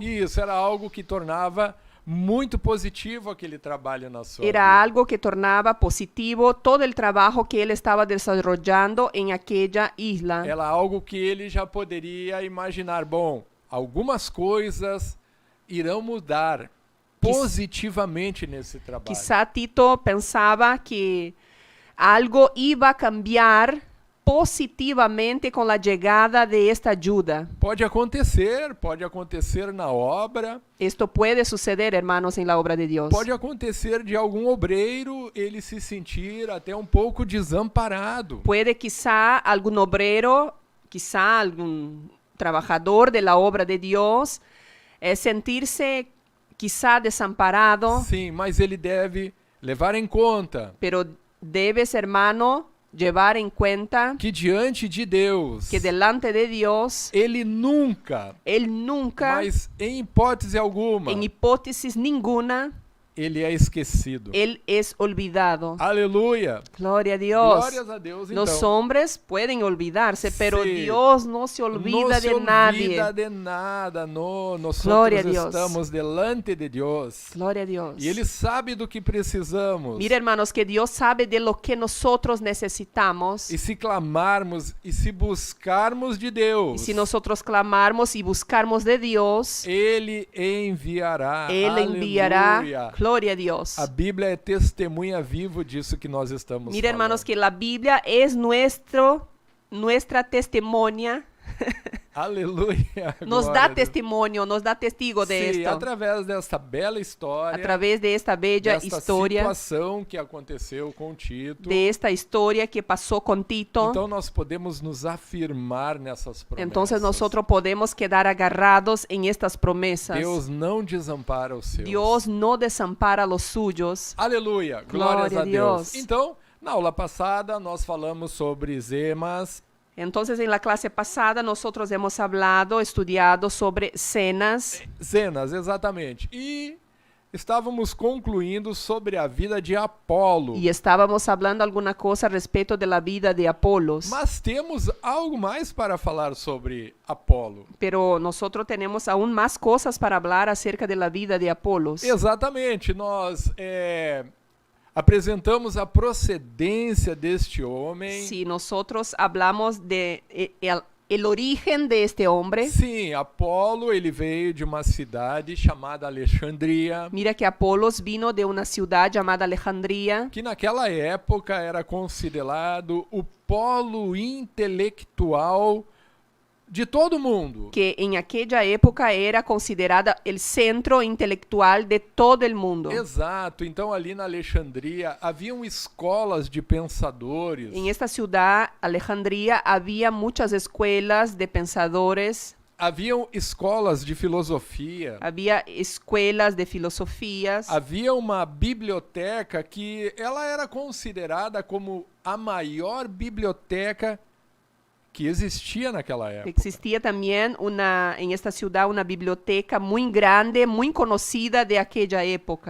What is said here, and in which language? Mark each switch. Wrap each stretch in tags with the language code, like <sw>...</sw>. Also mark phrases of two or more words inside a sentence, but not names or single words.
<pt>E isso era algo que tornava muito positivo aquele trabalho na sua</pt> <es>Era</es> <pt>vida.</pt> <es>algo que tornaba positivo todo el trabajo que él estaba desarrollando en aquella isla.</es> <pt>Era algo que ele já poderia imaginar. Bom, algumas coisas irão mudar positivamente nesse trabalho.</pt> <es>Quizá Tito pensaba que algo iba a cambiar positivamente con la llegada de esta ayuda.</es> <pt>Pode acontecer na obra,</pt> <es>Esto puede suceder, hermanos, en la obra de Dios.</es> <pt>pode acontecer de algum obreiro ele se sentir até um pouco desamparado.</pt> <es>Puede quizá algún obrero, quizá algún trabajador de la obra de Dios, sentirse quizá desamparado,</es> <pt>Sim, mas ele deve levar em conta</pt> <es>pero debes, hermano, llevar en cuenta</es> <pt>que diante de Deus,</pt> <es>que delante de Dios,</es> <pt>ele nunca,</pt> <es>Él nunca,</es> <pt>mas em hipótese alguma,</pt> <es>en hipótesis ninguna,</es> <pt>ele é esquecido.</pt> <es>Él es olvidado.</es> <pt>Aleluia!</pt> <es>Gloria a Dios.</es> <pt>Glórias a Deus,</pt> <es>Los</es> <pt>então.</pt> <es>hombres pueden olvidarse, pero Sí. Dios no se olvida</es> <pt>Não se</pt> <es>de nadie. olvida de nada,</es> <pt>nós Glória a Deus.</pt> <es>estamos delante de Deus. Gloria a Dios.</es> <pt>E Ele sabe do que precisamos.</pt> <es>Mira, hermanos, que Dios sabe de lo que nosotros necesitamos.</es> <pt>E se clamarmos e se buscarmos de Deus,</pt> <es>Y si nosotros clamarmos y buscarmos de Dios,</es> <pt>Ele enviará.</pt> <es>Él enviará.</es> <pt>Aleluia.</pt> <es>Gloria a Dios.</es> <pt>A Bíblia é testemunha vivo disso que nós estamos</pt> <es>Mira, hermanos,</es> <pt>falando.</pt> <es>que la Biblia es nuestra testemunha.</es> <pt>Aleluia.</pt> <es>Nos</es> <pt>Glória</pt> <es>da</es> <pt>a Deus.</pt> <es>testimonio, nos da testigo de</es> <pt>Sim,</pt> <es>esto.</es> <pt>através desta bela história,</pt> <es>A través de esta bella</es> <pt>desta</pt> <es>historia,</es> <pt>situação que aconteceu com Tito.</pt> <es>de esta historia que pasó con Tito.</es> <pt>Então nós podemos nos afirmar nessas promessas.</pt> <es>Entonces nosotros podemos quedar agarrados en estas promesas.</es> <pt>Deus não desampara os seus.</pt> <es>Dios no desampara a los suyos.</es> <pt>Aleluia, glórias Glória a a Deus. Deus. Então, na aula passada nós falamos sobre Zemas,</pt> <es>Entonces en la clase pasada nosotros hemos estudiado sobre cenas.</es> <pt>Zenas, exatamente. E estávamos concluindo sobre a vida de Apolo.</pt> <es>Y estábamos hablando alguna cosa respecto de la vida de Apolos.</es> <pt>Mas temos algo mais para falar sobre Apolo.</pt> <es>Pero nosotros tenemos aún más cosas para hablar acerca de la vida de Apolos.</es> <pt>Exatamente, nós apresentamos a procedência deste homem.</pt> <es>Si nosotros hablamos de el origen de este hombre,</es> <pt>Sim, Apolo, ele veio de uma cidade chamada Alexandria,</pt> <es>mira que Apolos vino de una ciudad llamada Alejandría,</es> <pt>que naquela época era considerado o polo intelectual de todo mundo.</pt> <es>que en aquella época era considerada el centro intelectual de todo el mundo.</es> <pt>Exato, então ali na Alexandria haviam escolas de pensadores,</pt> <es>En esta ciudad, Alejandría, había muchas escuelas de pensadores,</es> <pt>haviam escolas de filosofia,</pt> <es>había escuelas de filosofías,</es> <pt>havia uma biblioteca que ela era considerada como a maior biblioteca que existia naquela época.</pt> <es>existía también en esta ciudad una biblioteca muy grande, muy conocida de aquella época.</es>